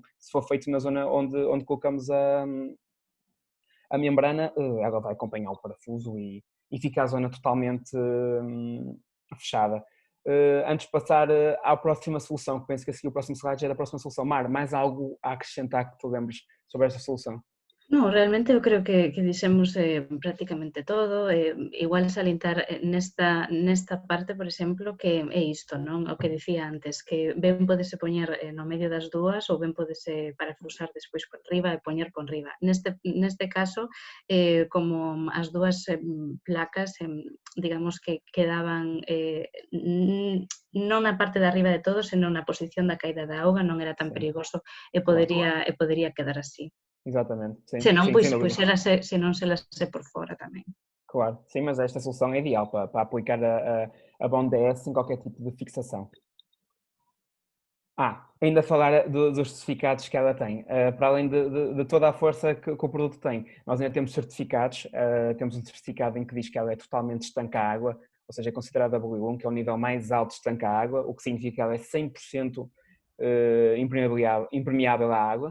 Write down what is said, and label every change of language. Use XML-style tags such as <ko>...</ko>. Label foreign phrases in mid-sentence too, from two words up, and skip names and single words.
<pt>Se for feito na zona onde colocamos a membrana, ela vai acompanhar o parafuso e fica a zona totalmente fechada. Antes de passar à próxima solução, que penso que a seguir o próximo slide já é da próxima solução. Mar, mais algo a acrescentar que te lembres sobre esta solução?</pt> <gl>No, realmente eu creo que dixemos prácticamente todo. Igual salientar nesta parte, por exemplo, que é isto, non? O que dicía antes, que ben podese poñer no medio das dúas ou ben podese parafusar despois por riba e poñer por riba. Neste caso, como as dúas placas, digamos que quedaban non na parte de arriba de todo, senón na posición da caída da auga, non era tan</gl> <pt>Sim,</pt> <gl>perigoso</gl> <pt>claro.</pt> <gl>e podería quedar así.</gl> <pt>Exatamente, sim,</pt> <gl>Se non,</gl> <pt>sim, pois, sem dúvida.</pt> <gl>se non se las se por fora tamén.</gl> <pt>Claro, sim, mas esta solução é ideal para aplicar a Bond DS sem qualquer tipo de fixação. Ainda falar dos certificados que ela tem. Para além de toda a força que o produto tem, nós ainda temos certificados. Temos um certificado em que diz que ela é totalmente estanca à água, ou seja, é considerada W1, que é o nível mais alto de estanca à água, o que significa que ela é 100% impermeável à água.</pt>